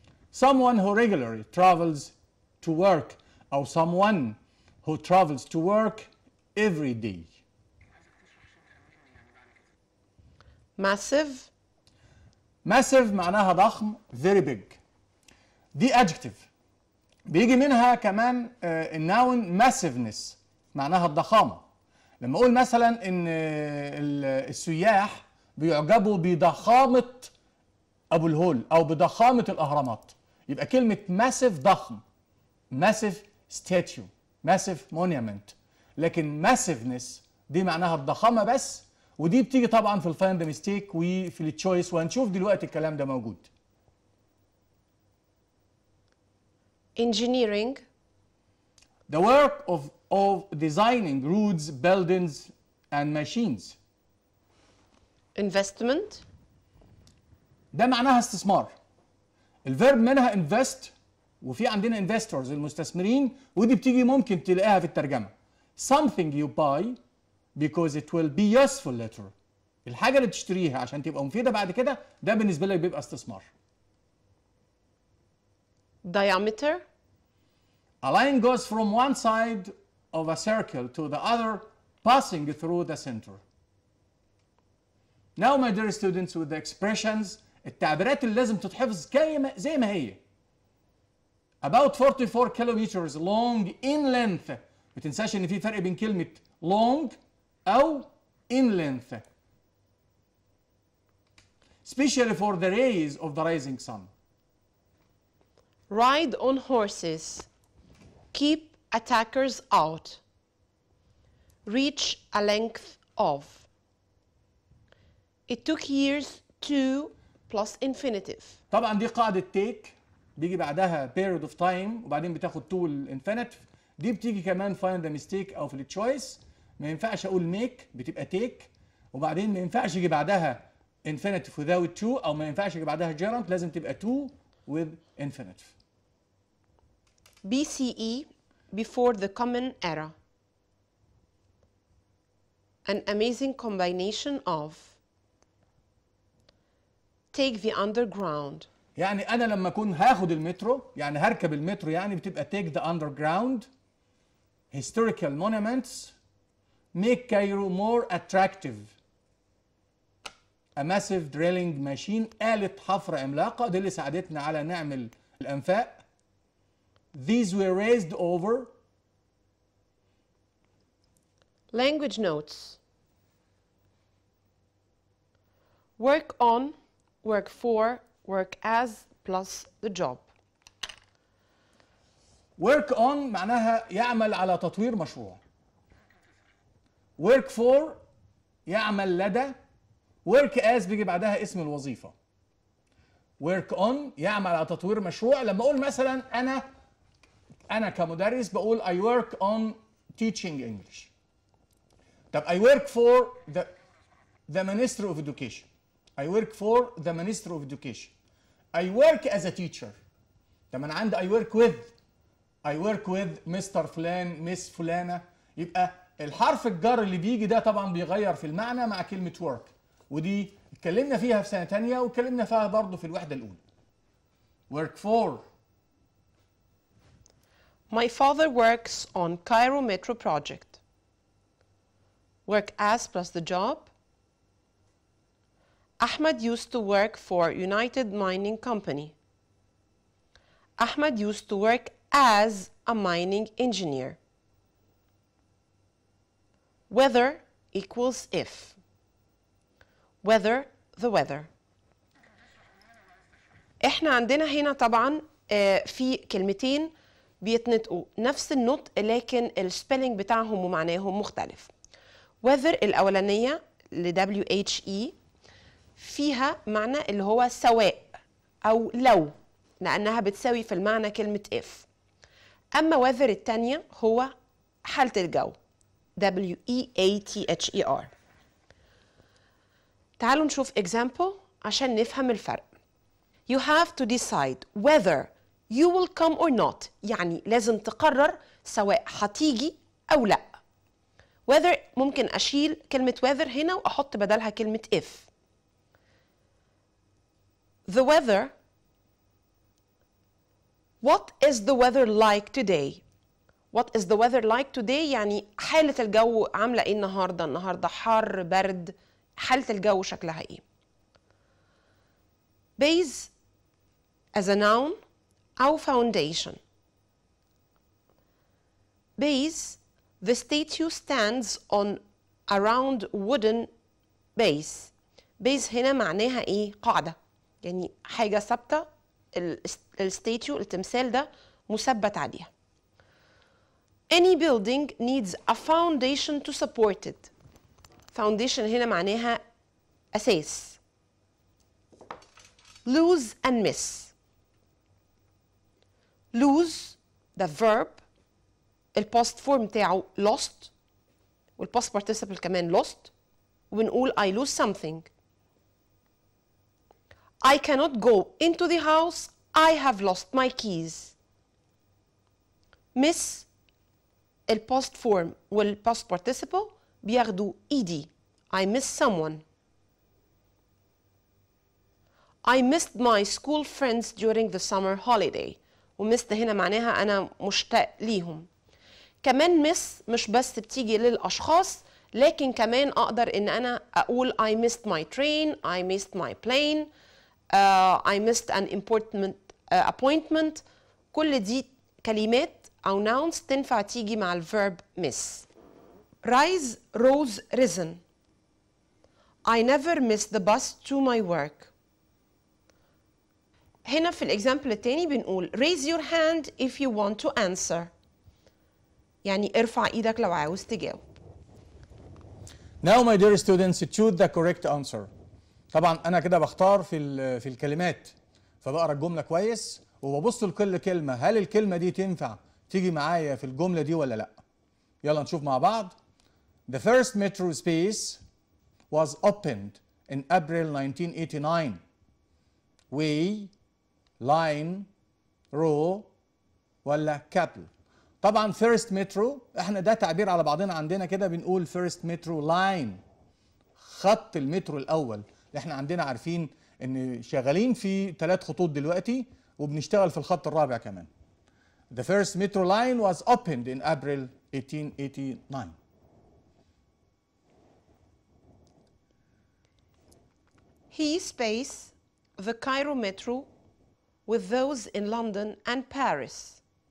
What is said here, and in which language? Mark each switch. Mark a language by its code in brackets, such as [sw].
[en] Someone who regularly travels to work or someone who travels to work every day. massive, Massive [ar] معناها ضخم, [en] very big. دي adjective. [ar] بيجي منها كمان الناون massiveness معناها الضخامة. لما أقول مثلا إن السياح بيعجبوا بضخامة أبو الهول أو بضخامة الأهرامات، يبقى كلمة massive ضخم، [en] massive statue، massive monument. [ar] لكن massiveness دي معناها الضخامة بس، ودي بتيجي طبعا في الفايند ميستيك وفي التشويس، وهنشوف دلوقتي الكلام ده موجود. [en] engineering, The work of designing roads, buildings and machines. investment, [ar] ده معناها استثمار. الفيرب منها invest وفي عندنا investors المستثمرين، ودي بتيجي ممكن تلاقيها في الترجمة. [en] Something you buy because it will be useful later. [ar] الحاجة اللي تشتريها عشان تبقى مفيدة بعد كده، ده بالنسبة لك بيبقى استثمار. [en] diameter, A line goes from one side of a circle to the other, passing through the center. Now, my dear students, with the expressions, [ar] التعبيرات اللي لازم تتحفظ زي ما هي. [en] About 44 kilometers long in length. [ar] ما تنساش ان في فرق بين كلمة long أو in length. [en] Especially for the rays of the rising sun. ride on horses, keep attackers out, reach a length of. It took years to plus infinitive. [ar] طبعا دي قاعدة take بيجي بعدها [en] period of time [ar] وبعدين بتاخد to الانفينيتيف. دي بتيجي كمان [en] find the mistake [ar] او في التشويس. ما ينفعش اقول make بتبقى take، وبعدين ما ينفعش يجي بعدها [en] infinitive without to، [ar] او ما ينفعش يجي بعدها gerund، لازم تبقى [en] to with infinitive. BCE, before the common era. An amazing combination of. Take the underground. [ar] يعني انا لما اكون هاخد المترو، يعني هركب المترو، يعني بتبقى [en] take the underground. Historical monuments make Cairo more attractive. A massive drilling machine، [ar] آلة حفر عملاقة، دي اللي ساعدتنا على نعمل الأنفاق. [en] These were raised over. Language notes. Work on, work for, work as plus the job. [ar] Work on معناها يعمل على تطوير مشروع. Work for يعمل لدى. Work as بيجي بعدها اسم الوظيفة. Work on يعمل على تطوير مشروع. لما أقول مثلا أنا كمدرس بقول [en] I work on teaching English. طب I work for the Ministry of Education. I work for the Ministry of Education. I work as a teacher. طب أنا عندي I work with Mr. [ar] فلان مس فلانة. يبقى الحرف الجر اللي بيجي ده طبعا بيغير في المعنى مع كلمة work، ودي اتكلمنا فيها في سنة تانية واتكلمنا فيها برضه في الوحدة الأولى. [en] Work for. My father works on Cairo Metro project. Work as plus the job. Ahmed used to work for United Mining Company. Ahmed used to work as a mining engineer. Whether equals if. Whether the weather. [ar] احنا عندنا هنا طبعا في كلمتين بيتنطقوا نفس النطق لكن السبيلنج بتاعهم ومعناهم مختلف. whether الأولانية ل WHE فيها معنى اللي هو سواء أو لو، لأنها بتساوي في المعنى كلمة if. أما whether التانية هو حالة الجو WEATHER. تعالوا نشوف example عشان نفهم الفرق. [en] You have to decide whether you will come or not، [ar] يعني لازم تقرر سواء هتيجي أو لأ. whether ممكن أشيل كلمة whether هنا وأحط بدلها كلمة if. [en] The weather. What is the weather like today? What is the weather like today؟ [ar] يعني حالة الجو عاملة إيه النهاردة؟ النهاردة حر برد، حالة الجو شكلها إيه؟ [en] Base as a noun [ar] أو foundation. [en] Base, the statue stands on a round wooden base. [ar] Base هنا معناها إيه؟ قاعدة، يعني حاجة ثابتة، الستاتيو التمثال ده مثبت عليها. [en] Any building needs a foundation to support it. [ar] Foundation هنا معناها أساس. [en] Lose and miss. Lose the verb [ar] الباست فورم بتاعه [en] lost والباست participle كمان lost، وبنقول I lose something. I cannot go into the house. I have lost my keys. [ar] Miss الباست فورم والباست participle بياخدوا ed. [en] I miss someone. I missed my school friends during the summer holiday. [ar] وmissed هنا معناها أنا مشتاق ليهم. كمان miss مش بس بتيجي للأشخاص، لكن كمان أقدر إن أنا أقول [en] I missed my train, I missed my plane, I missed an important appointment. [ar] كل دي كلمات أو nouns تنفع تيجي مع الverb miss. [en] Rise, rose, risen. I never miss the bus to my work. [ar] هنا في الإكزامبل التاني بنقول [en] raise your hand if you want to answer. [ar] يعني ارفع إيدك لو عاوز تجاوب. [en] Now my dear students, choose the correct answer. [ar] طبعا أنا كده بختار في الكلمات، فبقرا الجملة كويس وببص لكل كلمة، هل الكلمة دي تنفع تيجي معايا في الجملة دي ولا لأ؟ يلا نشوف مع بعض. [en] The first metro space was opened in April 1989. way, line, row ولا couple. [ar] طبعا first metro احنا ده تعبير على بعضنا عندنا كده بنقول [en] first metro line، [ar] خط المترو الاول. احنا عندنا عارفين ان شغالين في 3 خطوط دلوقتي وبنشتغل في الخط الرابع كمان. [en] The first metro line was opened in April 1889. He space the Cairo metro with those in London and Paris.